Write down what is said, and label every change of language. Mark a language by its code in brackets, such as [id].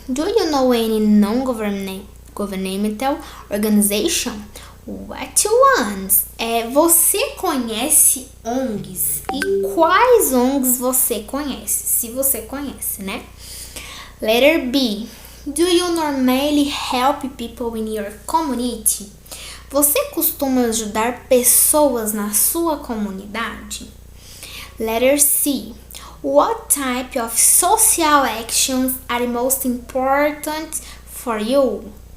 [en] Do you know any non-governmental organization? What ones? [pt] Você conhece ONGs? E quais ONGs você conhece? Se você conhece, né? [en] Letter B. Do you normally help people in your community? [pt] Você costuma ajudar pessoas na sua comunidade? [en] Letter C. What type of social actions are most important for you?